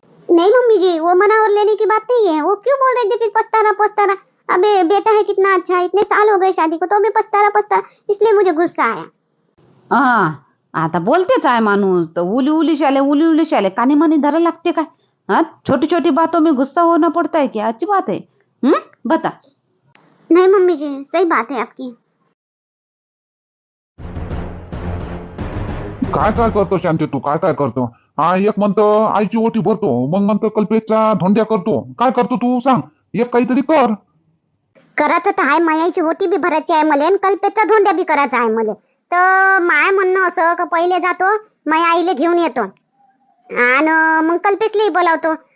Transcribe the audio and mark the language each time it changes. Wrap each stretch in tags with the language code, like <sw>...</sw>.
<hi>नहीं मम्मी जी, वो मनावर लेने की बात नहीं है। वो क्यों बोल रहे थे फिर पछता रहा। अबे बेटा है कितना अच्छा, इतने साल हो गए शादी को, तो अभी पछता रहा, इसलिए मुझे गुस्सा आया।</hi> <mr>हा आता बोलतेच आहे माणूस, तर उली शाले कानी मनी धरा लागते काय?</mr> <hi>हाँ, छोटी छोटी बातों में गुस्सा होना पड़ता है क्या? अच्छी बात है? बता. नहीं मम्मी जी, सही बात है आपकी।</hi> <mr>काय करतो शांती तू, काय करतो? हा एक म्हणतो आईची ओटी भरतो, मग म्हणतो कल्पेशचा धोंड्या करतो. काय करतो तू सांग, एक काहीतरी कर. करायचं तर आहे, मायाची ओटी बी भरायची आहे मला, आणि कल्पेचा धोंड्या बी करायचा आहे मला. तर माय म्हणणं असं का पहिले जातो, माया आईले घेऊन येतो आणि मग कल्पेशलाही बोलावतो.</mr>